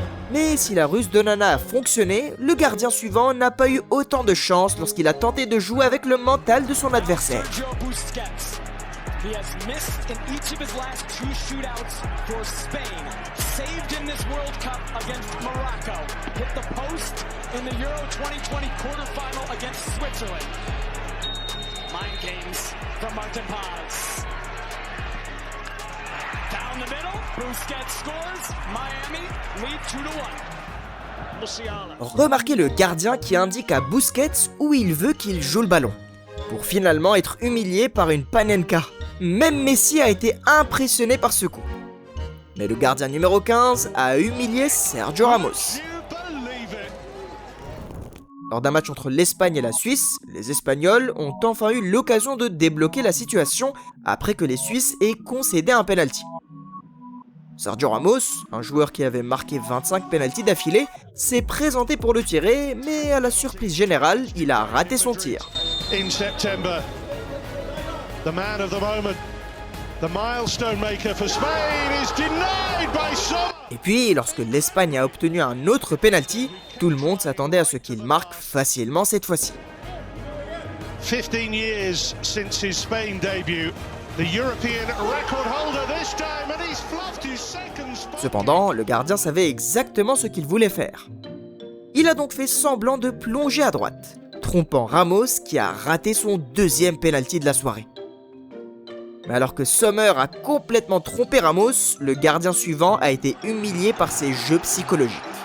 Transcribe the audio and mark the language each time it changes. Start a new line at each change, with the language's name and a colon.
French: Mais si la ruse d'Onana a fonctionné, le gardien suivant n'a pas eu autant de chance lorsqu'il a tenté de jouer avec le mental de son adversaire.
English: He has missed in each of his last two shootouts for Spain. Saved in this World Cup against Morocco. Hit the post in the Euro 2020 quarterfinal against Switzerland. Mind games from Martin Paz. Down the middle, Busquets scores. Miami lead 2-1. Musiala.
French: Remarquez le gardien qui indique à Busquets où il veut qu'il joue le ballon, pour finalement être humilié par une panenka. Même Messi a été impressionné par ce coup. Mais le gardien numéro 15 a humilié Sergio Ramos. Lors d'un match entre l'Espagne et la Suisse, les Espagnols ont enfin eu l'occasion de débloquer la situation après que les Suisses aient concédé un penalty. Sergio Ramos, un joueur qui avait marqué 25 pénaltys d'affilée, s'est présenté pour le tirer, mais à la surprise générale, il a raté son tir.
English: In September, the man of the moment, the milestone maker for Spain is denied by Sommer.
French: Et puis, lorsque l'Espagne a obtenu un autre pénalty, tout le monde s'attendait à ce qu'il marque facilement cette fois-ci.
English: 15 years since his Spain debut. The European record holder this time, and he's fluffed his second spot.
French: Cependant, le gardien savait exactement ce qu'il voulait faire. Il a donc fait semblant de plonger à droite, trompant Ramos qui a raté son deuxième pénalty de la soirée. Mais alors que Sommer a complètement trompé Ramos, le gardien suivant a été humilié par ses jeux psychologiques.